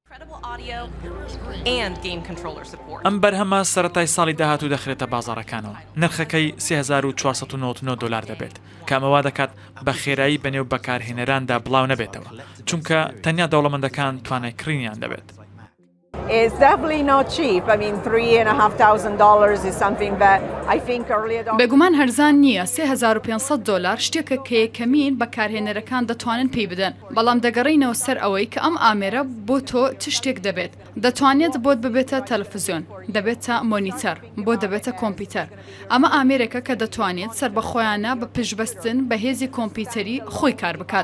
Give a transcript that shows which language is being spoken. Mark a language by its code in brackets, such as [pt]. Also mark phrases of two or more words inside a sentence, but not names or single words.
[ckb] ئەم بەرهەمە سەرەتای ساڵی داهاتوو دەخرێتە بازاڕەکانەوە. نرخەکەی $3499 دەبێت، کامەوا دەکات بە خێرایی بەنێو بەکارهێنەراندا بڵاو نەبێتەوە، چونکە تەنیا دەوڵەمەندەکان توانای کڕینیان دەبێت. [en] It's definitely not cheap. I mean, $3,500 is something that I think earlier on. [ckb] بێگومان هەرزان نییە. $3,500 شتێکە کە یەکەمین بەکارهێنەرەکان دەتوانن پێی بدەن. بەڵام دەگەڕینەوە سەر ئەوەی کە ئەم ئامێرە بۆ تۆ چ شتێک دەبێت. دەتوانێت بۆت ببێتە تەلەڤیزیۆن، دەبێتە مۆنیتەر، بۆ دەبێتە کۆمپیوتەر. ئەمە ئامێرێکە کە دەتوانێت سەر بەخۆیانە بە پشبەستن بە هێزی کۆمپیوتەری خۆی کار بکات.